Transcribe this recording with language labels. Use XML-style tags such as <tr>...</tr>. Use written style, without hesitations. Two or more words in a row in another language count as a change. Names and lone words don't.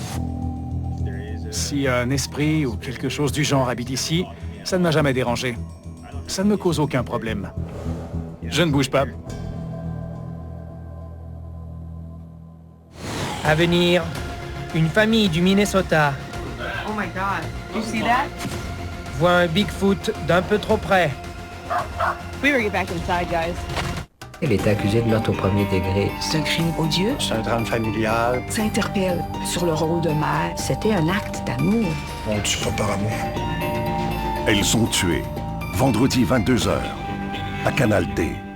<fr>Si un esprit ou quelque chose du genre habite ici, ça ne m'a jamais dérangé. Ça ne me cause aucun problème. Je ne bouge pas. À venir, une famille du Minnesota</fr> <en>Oh my God. You see that?</en> <fr>voit un Bigfoot d'un peu trop près.</fr> <en>We better get back inside, guys.</en> <fr>Elle est accusée de meurtre au premier degré. C'est un crime odieux. C'est un drame familial. Ça interpelle sur le rôle de mère. C'était un acte d'amour. On ne tue pas par amour. Elles sont tuées. Vendredi 22h. À Canal D.</fr>